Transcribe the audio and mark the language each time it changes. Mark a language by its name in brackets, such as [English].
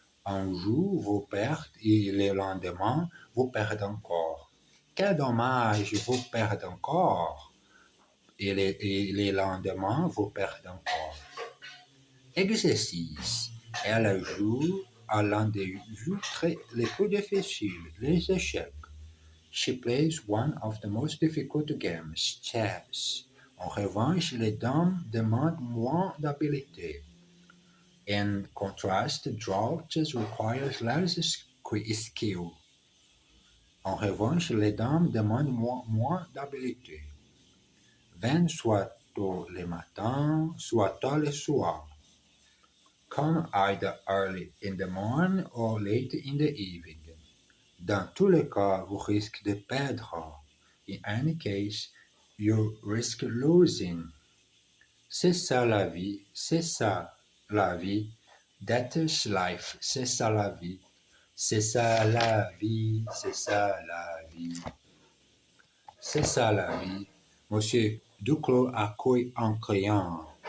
[French] Un jour, vous perdez et le lendemain, vous perdez encore. Quel dommage, vous perdez encore. Et le lendemain, vous perdez encore. Exercice. Elle joue à l'un des jeux les plus difficiles, les échecs. [English] She plays one of the most difficult games, chess. [French] En revanche, les dames demandent moins d'habileté. [English] In contrast, draw chess requires less skill. [French] En revanche, les dames demandent moins d'habileté. Viennent soit tôt le matin, soit tard le soir. [English] Come either early in the morning or late in the evening. [French] Dans tous les cas, vous risquez de perdre. [English] In any case, you risk losing. [French] C'est ça la vie, c'est ça la vie. [English] That is life, [French] c'est ça la vie. C'est ça la vie, c'est ça la vie. C'est ça la vie. Monsieur Duclos accueille un client.